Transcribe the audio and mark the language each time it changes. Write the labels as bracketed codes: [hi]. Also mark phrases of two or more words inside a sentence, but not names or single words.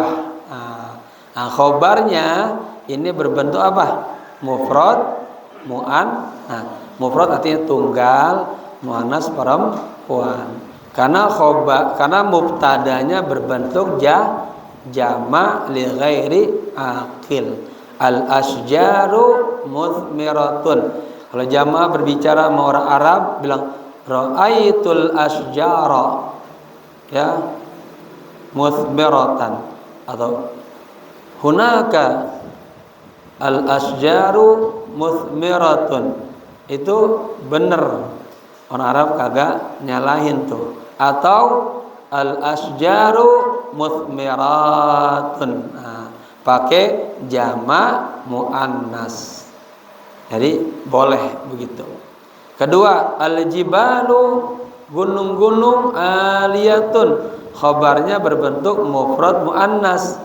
[id] Nah, khobarnya ini berbentuk apa? Mufrad nah, mufrad artinya tunggal, muannas perempuan. Karena mubtadanya berbentuk [ar] جمع لغير عاقل. الأشجار مثمرة. [id] Kalau jamaah berbicara sama orang Arab bilang [ar] رأيت الأشجار يا مثمرة, [id] atau [ar] هناك الأشجار مثمرة. [id] Itu bener, orang Arab kagak nyalahin tuh. [ar] Atau الأشجار مثمرة, [id] nah, pakai jamak muannas. Jadi boleh begitu. Kedua, al-jibalu, gunung-gunung, aliyatun, khabarnya berbentuk mufrad muannas.